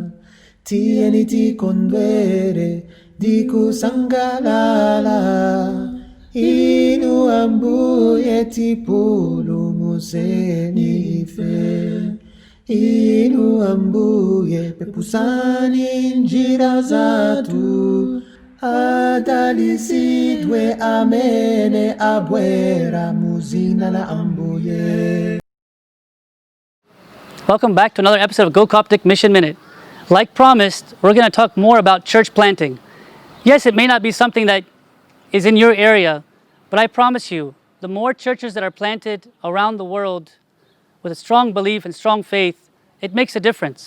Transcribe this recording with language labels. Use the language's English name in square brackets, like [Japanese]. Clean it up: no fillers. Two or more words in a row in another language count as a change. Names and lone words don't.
[Nyanja] Tieni tikondwere dikusangalala, inu ambuye tipulumuzeni ife. Inu ambuye pepusani njira zatu, adalisidwe amene abwera muzina la ambuye. [English] Welcome back to another episode of Go Coptic Mission Minute. Like promised, we're going to talk more about church planting. Yes, it may not be something that is in your area, but I promise you, the more churches that are planted around the world with a strong belief and strong faith, it makes a difference.